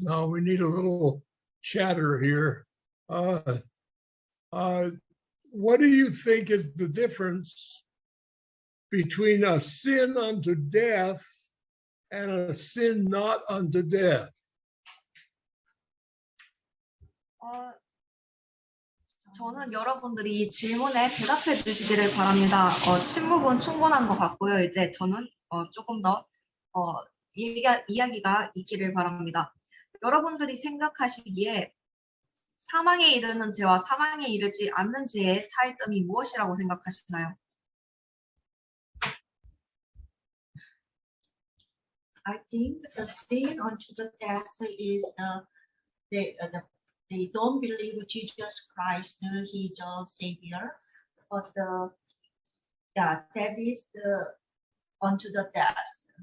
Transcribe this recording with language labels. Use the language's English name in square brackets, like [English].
[English] Now we need a little chatter here. What do you think is the difference between a sin unto death and a sin not unto death? [Korean] 저는 여러분들이 이 질문에 대답해 주시기를 바랍니다. 침묵은 충분한 것 같고요. 이제 저는 조금 더 이야기가 있기를 바랍니다. 여러분들이 생각하시기에 사망에 이르는 죄와 사망에 이르지 않는 죄의 차이점이 무엇이라고 생각하시나요? [English] I think the sin unto the death is they don't believe Jesus Christ, He is our Savior, but that is unto the death.